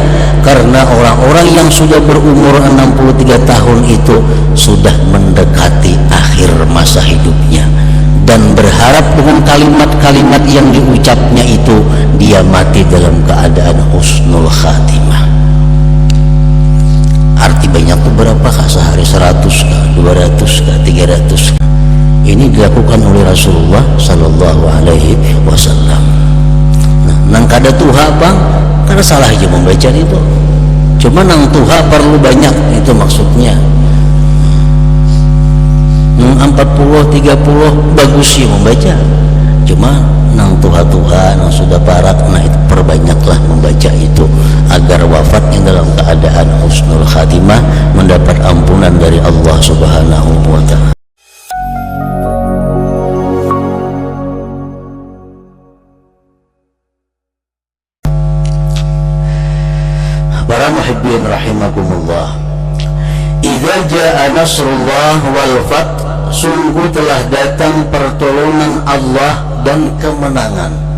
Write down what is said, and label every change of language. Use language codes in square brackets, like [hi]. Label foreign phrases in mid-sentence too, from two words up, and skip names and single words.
[id] Karena orang-orang yang sudah berumur 63 tahun itu sudah mendekati akhir masa hidupnya, dan berharap dengan kalimat-kalimat yang diucapnya itu dia mati dalam keadaan husnul khatimah. Arti banyak itu berapakah sehari? 100 kah, 200 kah, 300 kah? Ini dilakukan oleh Rasulullah [ar] صلى الله عليه وسلم. [bjn] Nah, nang kada tuha bang, kada salah aja membaca itu. Cuma nang tuha perlu banyak, itu maksudnya. [id] 40, 30 bagus sih membaca. [bjn] Cuma nang tuha-tuha, nang sudah parak, nah itu perbanyaklah membaca itu agar wafatnya dalam keadaan husnul khatimah, mendapat ampunan dari Allah [ar] سبحانه وتعالى. [id] Para muhibbin rahimakumullah, [ar] إذا جاء نصر الله والفتح, [id] sungguh telah datang pertolongan Allah dan kemenangan.